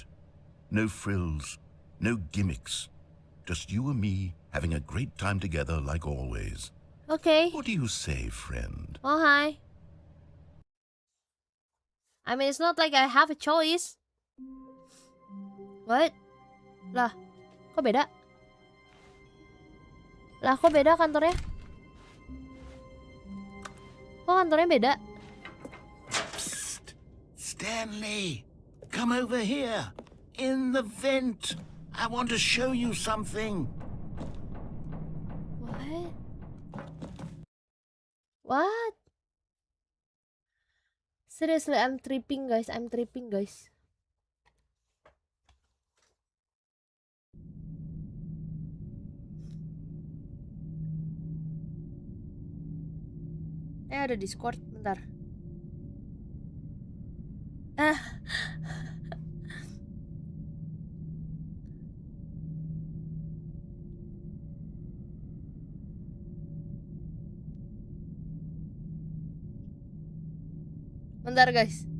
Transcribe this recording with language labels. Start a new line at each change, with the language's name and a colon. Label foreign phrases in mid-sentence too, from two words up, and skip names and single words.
English: No frills, no gimmicks. Just you and me having a great time together like always. Okay. What do you say, friend? Oh, hi. I mean, it's not like I have a choice. What?
Indonesian: Lah, kok beda? Lah, kok beda kantornya? Kok kantornya beda?
English: Psst! Stanley! Come over here! In the vent! I want to show you something! What? What? Seriously, I'm tripping, guys. I'm tripping, guys.
Indonesian: Ada Discord, bentar. Ah. Bentar, guys.